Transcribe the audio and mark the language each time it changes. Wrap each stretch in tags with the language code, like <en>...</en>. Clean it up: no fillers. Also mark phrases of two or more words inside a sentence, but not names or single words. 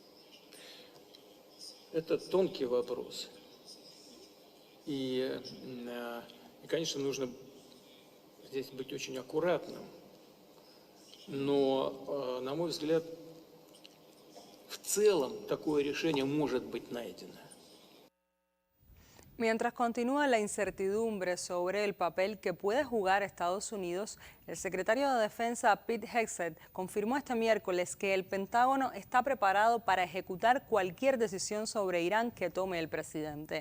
<ru>Это тонкий вопрос. И конечно, нужно здесь быть очень аккуратным. Но, на мой взгляд, в целом такое решение может быть найдено.</ru> <es>Mientras continúa la incertidumbre sobre el papel que puede jugar Estados Unidos, el secretario de Defensa Pete Hegseth confirmó este miércoles que el Pentágono está preparado para ejecutar cualquier decisión sobre Irán que tome el presidente.</es>